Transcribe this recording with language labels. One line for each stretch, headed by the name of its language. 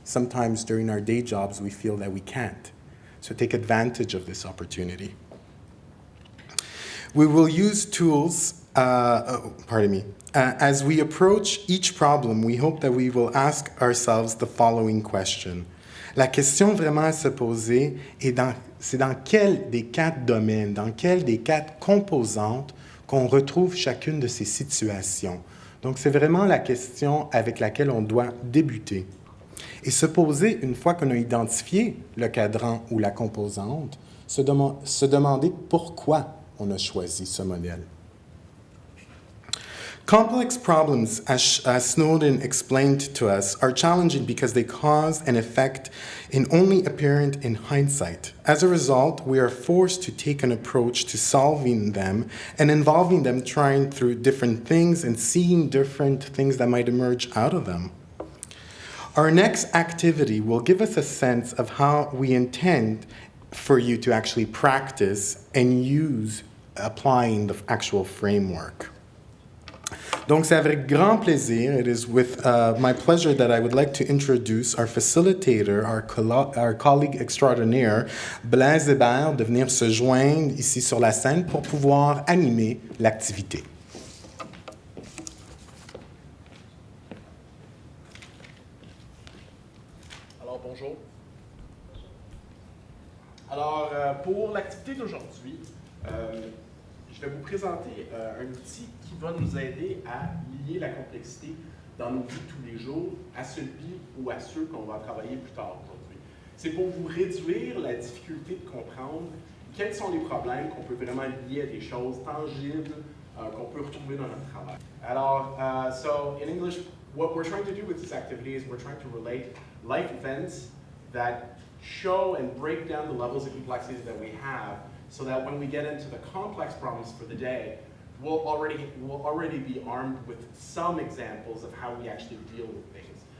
English: Sometimes during our day jobs, we feel that we can't. So take advantage of this opportunity. We will use tools, as we approach each problem, we hope that we will ask ourselves the following question.
French: La question vraiment à se poser est c'est dans quel des quatre domaines, dans quelle des quatre composantes qu'on retrouve chacune de ces situations. Donc, c'est vraiment la question avec laquelle on doit débuter. Et se poser, une fois qu'on a identifié le cadran ou la composante, se demander pourquoi on a choisi ce modèle.
English: Complex problems, as Snowden explained to us, are challenging because they cause an effect and only apparent in hindsight. As a result, we are forced to take an approach to solving them and involving them, trying through different things and seeing different things that might emerge out of them. Our next activity will give us a sense of how we intend for you to actually practice and use applying the actual framework.
French: Donc, c'est avec grand plaisir.
English: It is with my pleasure that I would like to introduce our facilitator, our colleague extraordinaire, Blaise Hébert,
French: de venir se joindre ici sur la scène pour pouvoir animer l'activité. Alors, bonjour. Alors, pour l'activité d'aujourd'hui, je vais vous présenter un outil qui va nous aider à lier la complexité dans nos vies de tous les jours à celui ou à ceux qu'on va travailler plus tard aujourd'hui. C'est pour vous réduire la difficulté de comprendre quels sont les problèmes qu'on peut vraiment lier à des choses tangibles qu'on peut retrouver dans notre travail. Alors,
English: so in English, what we're trying to do with this activity is we're trying to relate life events that show and break down the levels of complexity that we have, so that when we get into the complex problems for the day, we'll already be armed with some examples of how we actually deal with things.